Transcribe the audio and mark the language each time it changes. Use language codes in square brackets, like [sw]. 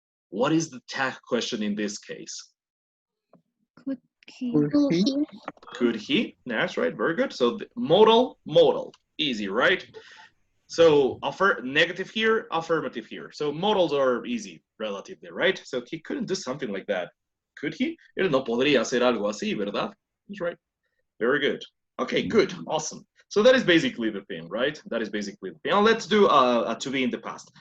[en] What is the tag question in this case? Could he? Could he? Could he? That's right. Very good. So the modal, easy, right? So negative here, affirmative here. So modals are easy relatively, right? So he couldn't do something like that. Could he? [es] Él no podría hacer algo así, ¿verdad? [en] That's right. Very good. Okay, good. Awesome. So that is basically the thing, right? That is basically the thing. Now let's do a to be in the past.